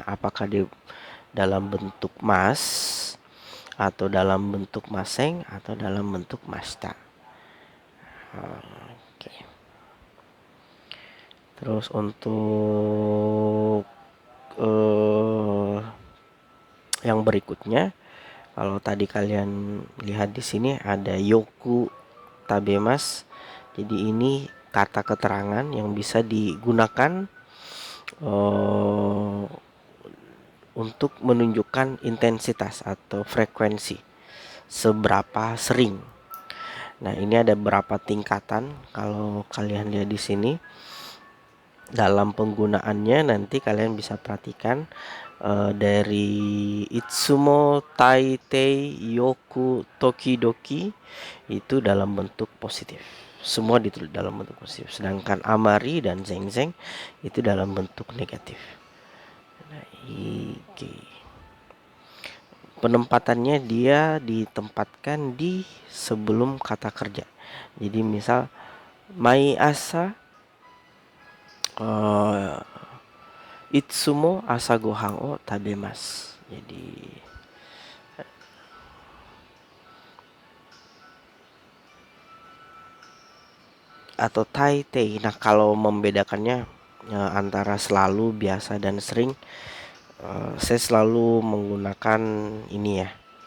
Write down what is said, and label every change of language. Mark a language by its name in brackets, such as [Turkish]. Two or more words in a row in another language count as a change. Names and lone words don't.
[Indonesian] Apakah dia dalam bentuk mas, atau dalam bentuk maseng, atau dalam bentuk mashita. Oke. Terus untuk yang berikutnya, kalau tadi kalian lihat di sini ada [Japanese] よく食べます. [Indonesian] Jadi ini kata keterangan yang bisa digunakan untuk menunjukkan intensitas atau frekuensi, seberapa sering. Nah, ini ada beberapa tingkatan. Kalau kalian lihat di sini, dalam penggunaannya nanti kalian bisa perhatikan dari [Japanese] いつも、たいてい、よく、ときどき [Indonesian] itu dalam bentuk positif. Semua ditulis dalam bentuk positif. Sedangkan amari dan zeng-zeng itu dalam bentuk negatif. Nah, penempatannya dia ditempatkan di sebelum kata kerja. Jadi misal [Japanese] 毎朝いつも朝ごはんを食べます. [Indonesian] Jadi atau taitei. Nah, kalau membedakannya antara selalu, biasa, dan sering, saya selalu menggunakan ini ya.